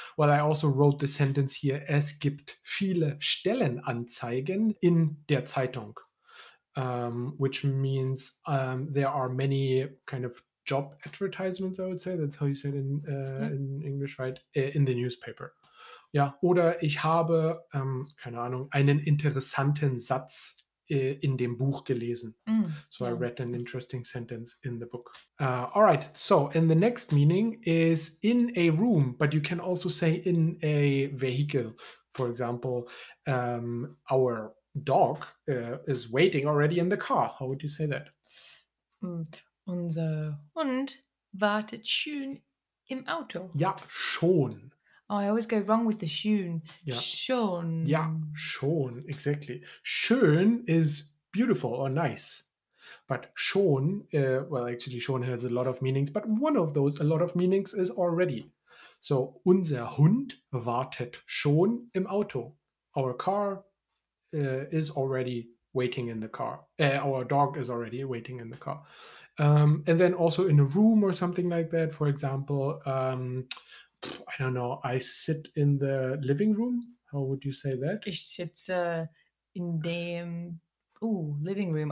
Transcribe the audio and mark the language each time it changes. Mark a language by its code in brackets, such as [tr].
[en] Well, I also wrote the sentence here, [de] es gibt viele Stellenanzeigen in der Zeitung, [en] which means there are many kind of job advertisements, I would say. That's how you say it in English, right? In the newspaper. [de] Ja, oder ich habe, keine Ahnung, einen interessanten Satz in dem Buch gelesen. [en] So I read an interesting sentence in the book. All right, so and the next meaning is in a room, but you can also say in a vehicle. For example, our dog is waiting already in the car. How would you say that? [de] Unser Hund wartet schon im Auto. Ja, schon. [en] Oh, I always go wrong with the schön. Yeah. [de] Schon. [en] Yeah, schon, exactly. Schön is beautiful or nice. But schon, well, actually, schon has a lot of meanings, but one of those, a lot of meanings, is already. [de] So, unser Hund wartet schon im Auto. [en] Our car is already waiting in the car. Our dog is already waiting in the car. And then also in a room or something like that. For example, I don't know, I sit in the living room. How would you say that? [de] Ich sitze in dem [en] living room.